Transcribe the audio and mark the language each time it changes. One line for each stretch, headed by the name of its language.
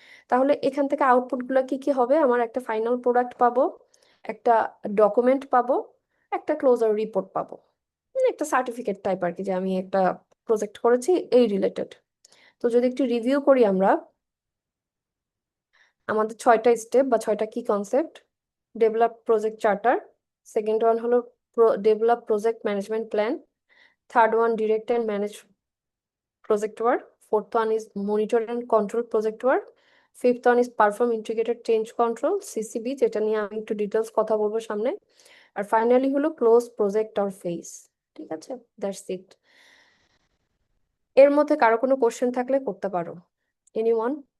Bangla: তাহলে এখান থেকে আউটপুট গুলো কি কি হবে, আমার একটা ফাইনাল প্রোডাক্ট পাবো, একটা ডকুমেন্ট পাবো, একটা ক্লোজার রিপোর্ট পাবো, মানে একটা সার্টিফিকেট টাইপ আর কি, যে আমি একটা প্রজেক্ট করেছি এই রিলেটেড। তো যদি একটু রিভিউ করি আমরা, আমাদের 6টা স্টেপ বা 6টা কি concept: develop project charter, second one হলো develop project management plan, third one direct and manage project work.
English: Fourth one is monitor and control project work. Fifth one is perform integrated change control CCB,
Bangla: যেটা নিয়ে আমি একটু details কথা বলবো সামনে। আর finally হলো close project or phase. ঠিক আছে, দ্যাটস ইট। এর মধ্যে কারো কোনো কোশ্চেন থাকলে করতে পারো। এনিওয়ান?